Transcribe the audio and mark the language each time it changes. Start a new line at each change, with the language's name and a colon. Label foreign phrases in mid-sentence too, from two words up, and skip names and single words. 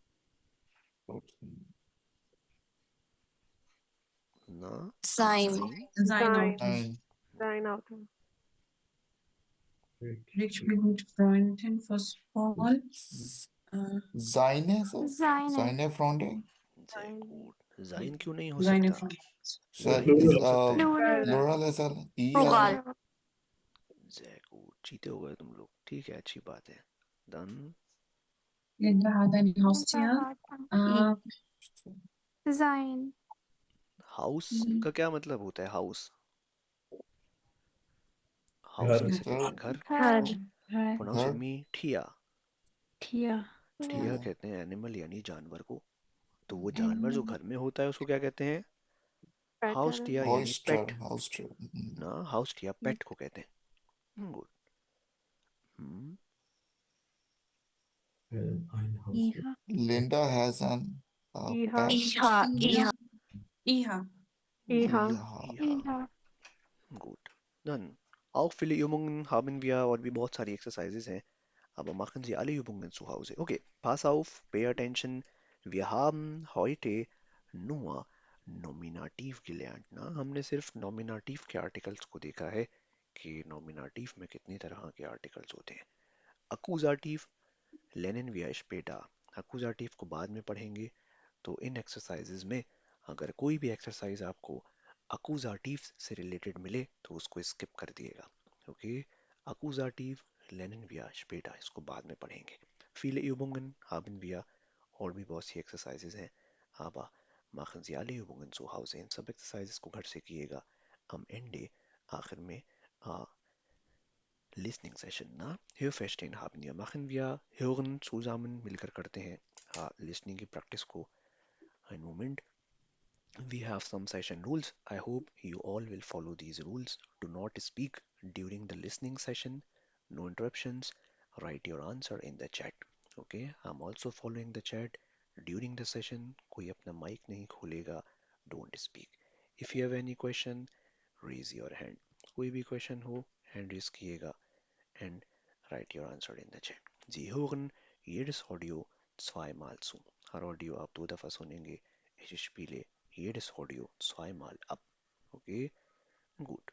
German: Na, Sein. sein? Sein Auto. Nein. Sein Auto. Rick spielt mit Freundin Fußball. Seine so? Seine. Seine Freunde? Sehr gut. Sein
Hindi: क्यों नहीं हो
German: Seine
Hindi: सकता?
German: Freundin.
Hindi: sein कैसे हो सकता है?
German: Plural.
Hindi: प्लूरल ऐसा
German: Plural. sehr gut.
Hindi: जीते हो गए तुम लोग, ठीक है, अच्छी बात है।
German: Dann Linda hat ein Haustier. Sein.
Hindi: हाउस का क्या मतलब होता है? हाउस हाउस घर किसे कहते हैं? घर। घर.
English: pronounce with me ठिया।
German: Tia.
Hindi: ठिया कहते हैं एनिमल यानी जानवर को। तो वो जानवर जो घर में होता है उसको क्या कहते हैं? हाउस टिया यानी हॉस्टर पेट हॉस्टर ना। हाउस टिया पेट को कहते हैं। गुड।
German: ein Haus. Iha.
English: Linda has an Iha. pet. Iha. Iha. Iha. Iha. Iha.
German: Gut. Dann, auch viele Übungen haben wir und wie
Hindi: बहुत सारी Exercises हैं,
German: aber machen Sie alle Übungen zu Hause. Okay, pass auf,
English: pay attention.
German: Wir haben heute nur Nominativ gelernt ना।
Hindi: हमने सिर्फ Nominativ के आर्टिकल्स को देखा है कि Nominativ में कितनी तरह के आर्टिकल्स होते हैं।
German: Akkusativ lernen wir später।
Hindi: Akkusativ को बाद में पढ़ेंगे। तो इन एक्सरसाइजेज में अगर कोई भी एक्सरसाइज आपको अकुजाटिव से रिलेटेड मिले तो उसको स्किप कर दिएगा।
German: ओके, अकुजाटिव lernen wir später,
Hindi: इसको बाद में पढ़ेंगे।
German: Viele Übungen haben wir
Hindi: और भी बहुत सी एक्सरसाइजेज हैं,
German: aber machen Sie alle Übungen zu Hause।
Hindi: इन सब एक्सरसाइजेज को घर से कीजिएगा।
German: am Ende
Hindi: आखिर में लिसनिंग सेशन ना
German: Hörverstehen haben wir, machen wir hören zusammen
Hindi: मिलकर करते हैं लिसनिंग की प्रैक्टिस को।
German: Ein Moment.
English: We have some session rules. I hope you all will follow these rules. Do not speak during the listening session. No interruptions. Write your answer in the chat. Okay, I'm also following the chat. During the session,
Hindi: कोई अपना mic नहीं खोलेगा.
English: Don't speak. If you have any question, raise your hand.
Hindi: कोई भी question हो, hand raise कीजिएगा
English: and write your answer in the chat.
German: Sie hören jedes Audio zweimal zu.
Hindi: हर ऑडियो आप 2 दफ़ा सुनेंगे।
German: Ich spiele jedes Audio zweimal ab. Okay, gut.